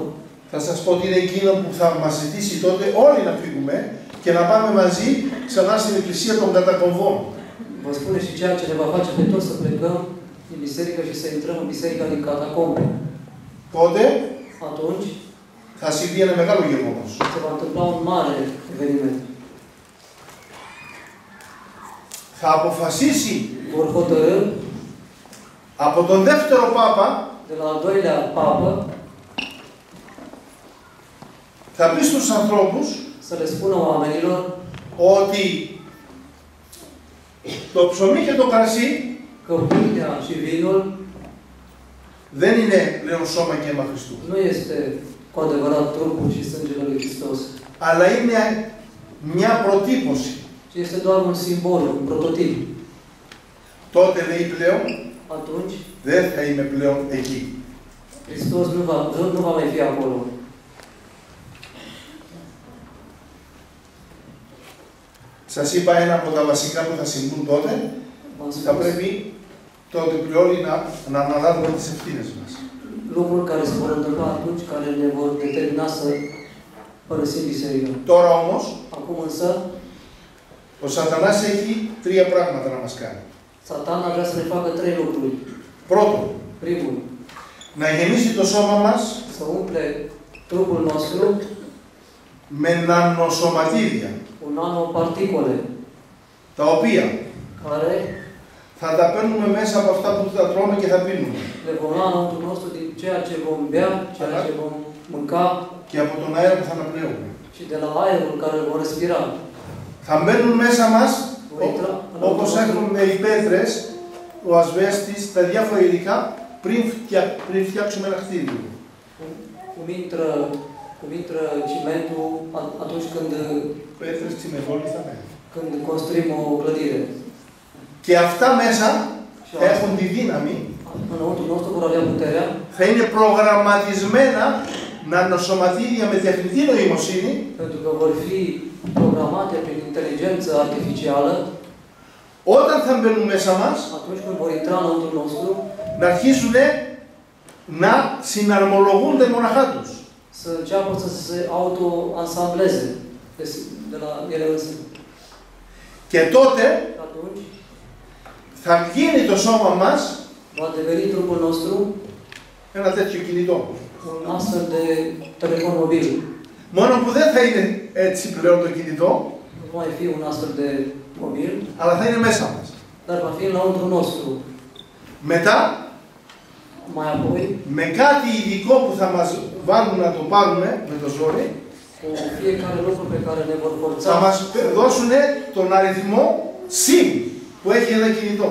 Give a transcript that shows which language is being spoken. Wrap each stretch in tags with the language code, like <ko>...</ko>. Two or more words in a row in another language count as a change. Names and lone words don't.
<el>Θα σας πω ότι είναι εκείνο που θα μας ζητήσει τότε όλοι να φύγουμε και να πάμε μαζί ξανά στην Εκκλησία των κατακομβών.</el> <ro>Vă spune și ceea ce ne va face pe toți să plecăm din biserică și să intrăm în biserica din catacombe.</ro> <el>Τότε</el> <ro>Atunci</ro> <el>θα συμβεί ένα μεγάλο γεγονός.</el> <ro>se va întâmpla un mare eveniment.</ro> <el>Θα αποφασίσει</el> <ro>Vor hotărâ</ro> <el>από τον δεύτερο Πάπα,</el> <ro>de la al doilea papă</ro> <el>θα πει στους ανθρώπους</el> <ro>să le spună oamenilor</ro> <el>ότι το ψωμί και το κρασί</el> <ro>că pâinea și vinul</ro> <el>δεν είναι πλέον σώμα και αίμα Χριστού.</el> <ro>nu este cu adevărat trupul și sângele lui Hristos,</ro> <el>Αλλά είναι μια προτύπωση.</el> <ro>ci este doar un simbol, un prototip.</ro> <el>Τότε λέει πλέον,</el> <ro>Atunci,</ro> <el>δεν θα είμαι πλέον εκεί.</el> <ro>Hristos nu va mai fi acolo.</ro> <el>Σας είπα ένα από τα βασικά που θα συμβούν τότε. Θα πρέπει τότε όλοι να αναλάβουμε τις ευθύνες μας.</el> <ro>Lucruri care se vor întâmpla atunci, care ne vor determina să părăsim biserica.</ro> <el>Τώρα όμως,</el> <ro>Acum însă,</ro> <el>ο Σατανάς έχει τρία πράγματα να μας κάνει.</el> <ro>Satana vrea să ne facă trei lucruri.</ro> <el>Πρώτον,</el> <ro>Primul,</ro> <el>να γεμίσει το σώμα μας</el> <ro>să umple trupul nostru</ro> <el>με νανοσωματίδια,</el> <ro>cu nanoparticole,</ro> <el>τα οποία</el> <ro>care</ro> <el>θα τα παίρνουμε μέσα από αυτά που θα τρώμε και θα πίνουμε.</el> <ro>le vom lua înăuntru nostru din ceea ce vom bea, ceea ce vom mânca</ro> <el>Και από τον αέρα που θα αναπνέουμε.</el> <ro>și de la aerul care îl vom respira.</ro> <el>Θα μπαίνουν μέσα μας, όπως έχουν οι πέτρες, ο ασβέστης, τα διάφορα υλικά, πριν φτιάξουμε ένα κτίριο.</el> <ro>Cum intră cimentul atunci</ro> <el>Πέτρες, τσιμεντόλοι θα μένουν.</el> <ro>când construim o clădire.</ro> <el>Και αυτά μέσα έχουν τη δύναμη,</el> <ro>Înăuntru nostru vor avea puterea,</ro> <el>θα είναι προγραμματισμένα νανοσωματίδια με τεχνητή νοημοσύνη,</el> <ro>pentru că vor fi programate prin inteligență artificială.</ro> <el>όταν θα μπαίνουν μέσα μας,</el> <ro>Atunci când vor intra înăuntru nostru,</ro> <el>να αρχίσουν να συναρμολογούνται μοναχά τους.</el> <ro>să înceapă să se auto-ansambleze de la ele însă.</ro> <el>Και τότε</el> <ro>Atunci</ro> <el>θα γίνει το σώμα μας</el> <ro>va deveni trupul nostru</ro> <el>ένα τέτοιο κινητό.</el> <ro>un astfel de telefon mobil.</ro> <el>Μόνο που δεν θα είναι έτσι πλέον το κινητό,</el> <ro>Nu va mai fi un astfel de mobil,</ro> <el>αλλά θα είναι μέσα μας.</el> <ro>dar va fi înăuntru nostru.</ro> <el>Μετά,</el> <ro>Mai apoi,</ro> <el>με κάτι ειδικό που θα μας βάλουν να το πάρουμε με το ζόρι,</el> <ro>cu fiecare lucru pe care ne vor</ro> <el>θα</el> <ro>forța,</ro> <el>μας δώσουν τον αριθμό SIM που έχει ένα κινητό.</el>